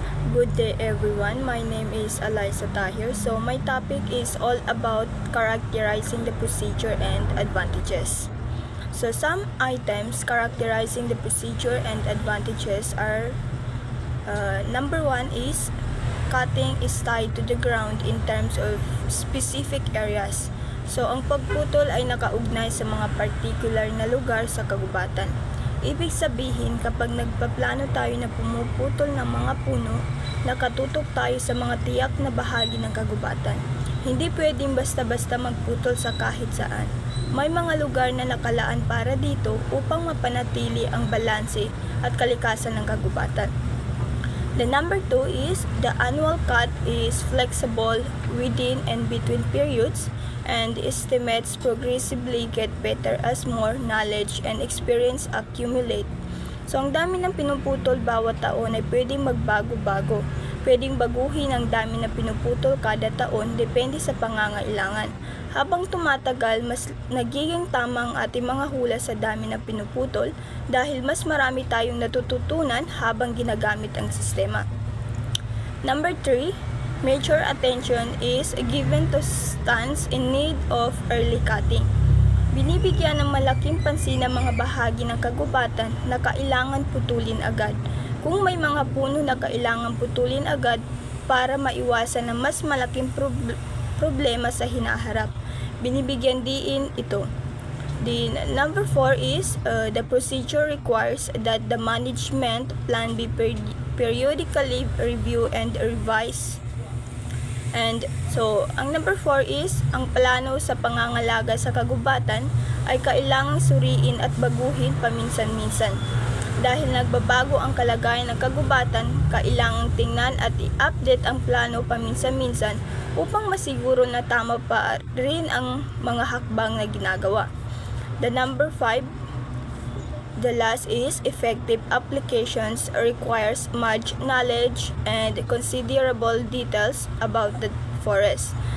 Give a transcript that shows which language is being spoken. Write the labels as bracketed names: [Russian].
[English] Good day everyone, my name is Eliza Tahir. So my topic is all about characterizing the procedure and advantages. So some items characterizing the procedure and advantages are number one is cutting is tied to the ground in terms of specific areas. [Filipino] So ang pagputol ay nakaugnay sa mga particular na lugar sa kagubatan. Ibig sabihin, kapag nagpaplano tayo na pumuputol ng mga puno, nakatutok tayo sa mga tiyak na bahagi ng kagubatan. Hindi pwedeng basta-basta magputol sa kahit saan. May mga lugar na nakalaan para dito upang mapanatili ang balanse at kalikasan ng kagubatan. [English] The number 2 is the annual cut is flexible within and between periods, and estimates progressively get better as more knowledge and experience accumulate. [Filipino] So ang dami ng pinuputol bawat taon ay pwedeng magbago-bago. Pwedeng baguhin ang dami na pinuputol kada taon depende sa pangangailangan. Habang tumatagal, mas nagiging tama ang ating mga hula sa dami na pinuputol dahil mas marami tayong natututunan habang ginagamit ang sistema. [English] Number 3, major attention is given to stands in need of early cutting. [Filipino] Binibigyan ng malaking pansin ang mga bahagi ng kagubatan na kailangan putulin agad. Kung may mga puno na kailangan putulin agad para maiwasan ng mas malaking problema sa hinaharap, binibigyan din ito. [English] The number 4 is the procedure requires that the management plan be periodically reviewed and revised. [Filipino] And so, ang number 4 is, ang plano sa pangangalaga sa kagubatan ay kailangang suriin at baguhin paminsan-minsan. Dahil nagbabago ang kalagayan ng kagubatan, kailangang tingnan at i-update ang plano paminsan-minsan upang masiguro na tama pa rin ang mga hakbang na ginagawa. [English] The number 5, the last is effective applications requires much knowledge and considerable details about the forest.